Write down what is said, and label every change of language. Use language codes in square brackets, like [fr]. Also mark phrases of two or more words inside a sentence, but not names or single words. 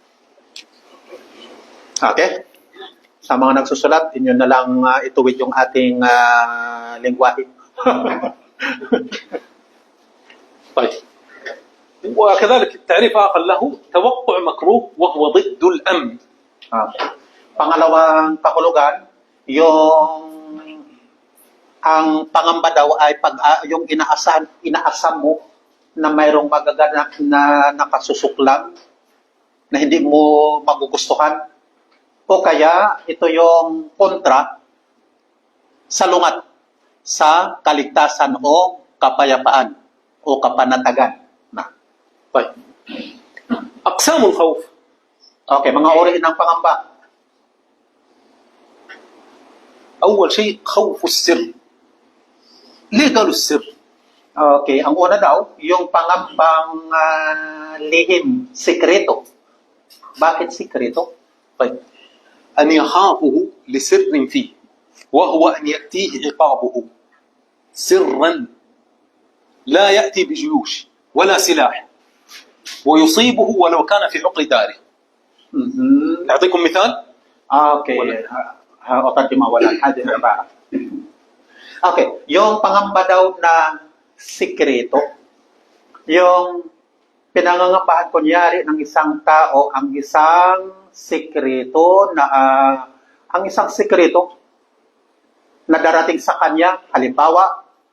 [tl] Okay? Sa mga nagsusulat, inyo na lang ituwid yung ating lingwahe. [ar] طيب وكذلك تعريف آخر له توقع مكروه وهو ضد الأمن. [tl] Pangalawang kahulugan, ang pangamba daw ay yung inaasam mo na mayroong magaganap na nakasusuklam na hindi mo magugustuhan o kaya ito yung kontra sa lungat sa kaligtasan o kapayapaan o kapanatagan. [ar] طيب أقسام الخوف. [tl] Okay, mga uri ng pangamba. [ar] أول شيء خوف السر. ليه قالوا السر؟ [tl] Okay, ang una daw, yung pangambang lihim, sikreto. Bakit sikreto? [ar] طيب أن يخافه لسر فيه وهو أن يأتيه عقابه سرا لا يأتي بجيوش ولا سلاح ويصيبه ولو كان في عقر داره. أعطيكم مثال. [tl] Okay. Okay, yung pangamba daw na sikreto, yung pinangangambahan kunyari ng isang tao ang isang sikreto na darating sa kanya, halimbawa,